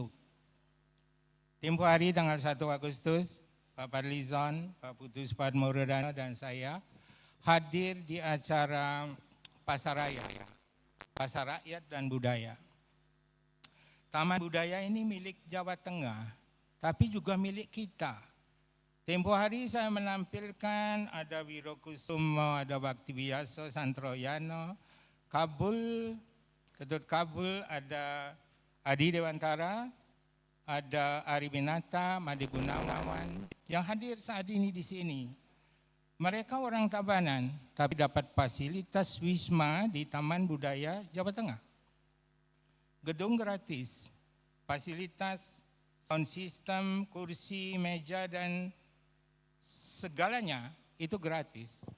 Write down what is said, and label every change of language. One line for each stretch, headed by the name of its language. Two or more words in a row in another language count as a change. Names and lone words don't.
Indonesian: Tempoh hari tanggal 1 Agustus, Pak Fadlizon, Pak Putu Spadmorudana dan saya hadir di acara Pasar Raya, Pasar Rakyat dan Budaya. Taman budaya ini milik Jawa Tengah, tapi juga milik kita. Tempoh hari saya menampilkan ada Wirokusumo, ada Baktibiaso, Santroyano, Kabul, Ketut Kabul, ada Adi Dewantara, ada Ari Binata, Made Gunawan yang hadir saat ini di sini. Mereka orang Tabanan, tapi dapat fasilitas wisma di Taman Budaya Jawa Tengah. Gedung gratis, fasilitas,
English: sound system,
Indonesian: kursi, meja, dan segalanya itu gratis.